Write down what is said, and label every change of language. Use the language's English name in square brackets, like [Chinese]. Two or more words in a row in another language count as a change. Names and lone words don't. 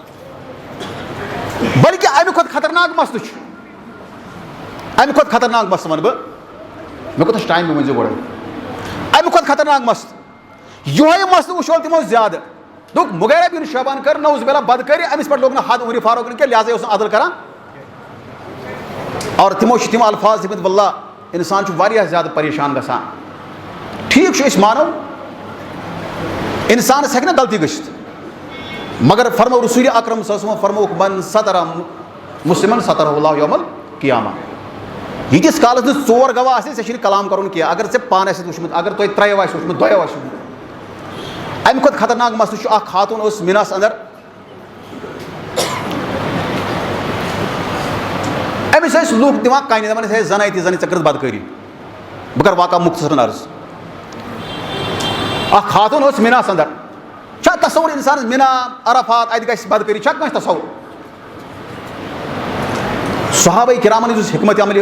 [Kashmiri] بلکہِ اَمہِ کھۄتہٕ خطرناک مسلہٕ چھُ اَمہِ کھۄتہٕ خطرناک مسلہٕ وَنہٕ بہٕ مےٚ کوٗتاہ چھُ ٹایم مےٚ ؤنۍزیو گۄڈٕ اَمہِ کھۄتہٕ خطرناک مسلہٕ یِہوے مسلہٕ وٕچھو تِمو زیادٕ دوٚپُکھ مغیرہ بن شعبہن کٔر [Arabic] نعوذ باللہ [Kashmiri] بدکٲری أمِس پٮ۪ٹھ لوگ نہٕ حد عمر فاروقن کینٛہہ لہٰذا اوس نہٕ عدل کران اور تِمو چھِ تِم الفاظ دِتمٕتۍ واللہ اِنسان چھُ واریاہ زیادٕ پریشان گژھان ٹھیٖک چھُ أسۍ مانو اِنسانس ہٮ۪کہِ نہ غلطی گٔژھِتھ مگر فرمو رسوٗلِ اکرم [Arabic] صلی اللہ علیہ وسلم [Kashmiri] فرمووُکھ [Arabic] من سترا مُسلمن سترہ اللہ یوم القیامہ [Kashmiri] ییٖتِس کالس نہٕ 4 گواہ آسن ژےٚ چھُنہٕ کلام کرُن کینٛہہ اگر ژےٚ پانہٕ آسہِ وٕچھمُت اگر تۄہہِ 3 آسہِ وٕچھمُت 2 آسہِ وٕچھمُت اَمہِ کھۄتہٕ خطرناک مسلہٕ چھُ اکھ خاتوٗن ٲس مِناہس انٛدر أمِس ٲسۍ لُکھ دِوان کَنہِ دَپان ہے زَنٕے تہِ زَنٕے ژےٚ کٔرٕتھ بدکٲری بہٕ کَرٕ واقعہ مُختصرن عرض اکھ خاتوٗن ٲس مِناہس انٛدر چھا تصوُر اِنسانس مِنا عرفات اَتہِ گژھِ بدکٲری چھا کٲنٛسہِ تصوُر صحابہ کرامن ہٕنٛز یُس حکمت عملی